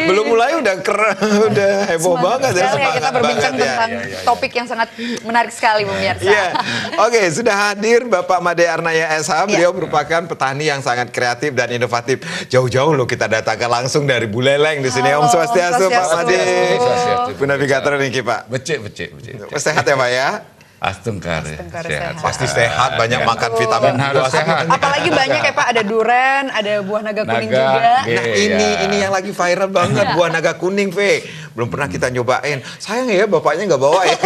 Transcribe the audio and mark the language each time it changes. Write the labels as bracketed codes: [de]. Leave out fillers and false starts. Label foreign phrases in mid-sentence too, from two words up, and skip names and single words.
[id] belum mulai udah keren, udah heboh banget ya, Sekali ya kita semangat berbincang banget ya. tentang topik yang sangat menarik sekali pemirsa. Iya, oke, sudah hadir Bapak Made Arnaya SH. Beliau merupakan petani yang sangat kreatif dan inovatif. Jauh-jauh loh kita datangkan langsung dari Buleleng di sini. Om Halo, Swastiastu, Pak Made. Swastiastu. Bu Navigator niki Pak. Becek. Sehat ya Pak ya? Astungkare. Sehat. Pasti sehat, banyak makan vitamin. Harus sehat. Apalagi banyak ya Pak, ada duren, ada buah naga kuning Naga, juga. Nah ini yang lagi viral banget, buah naga kuning, V. Belum pernah kita nyobain. Sayang ya bapaknya nggak bawa ya.